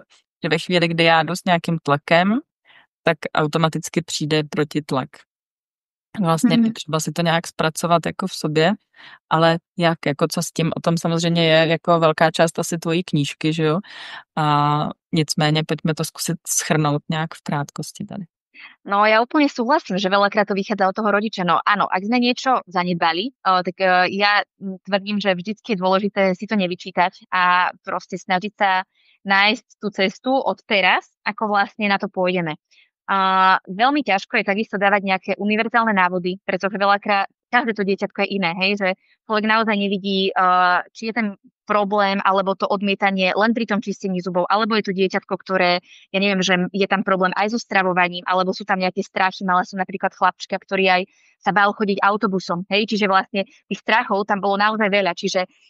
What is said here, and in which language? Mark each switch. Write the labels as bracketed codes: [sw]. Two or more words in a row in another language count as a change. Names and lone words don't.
[cs] Že ve chvíli, kdy já jdu s nějakým tlakem, tak automaticky přijde protitlak. Vlastně třeba si to nějak zpracovat jako v sobě, ale jak, jako co s tím, o tom samozřejmě je jako velká část asi tvojí knížky, že jo? A nicméně pojďme to zkusit shrnout nějak v krátkosti tady. [sk] No ja úplne súhlasím, že veľakrát to vychádza od toho rodiča. No áno, ak sme niečo zanedbali, tak ja tvrdím, že vždycky je dôležité si to nevyčítať a proste snažiť sa nájsť tú cestu od teraz, ako vlastne na to pôjdeme. Veľmi ťažko je takisto dávať nejaké univerzálne návody, pretože veľakrát každé to dieťatko je iné, hej, že človek naozaj nevidí, či je ten problém alebo to odmietanie len pri tom čistení zubov, alebo je to dieťatko, ktoré, ja neviem, že je tam problém aj so stravovaním, alebo sú tam nejaké strachy, mala som napríklad chlapčka, ktorý aj sa bál chodiť autobusom, hej, čiže vlastne tých strachov tam bolo naozaj veľa, čiže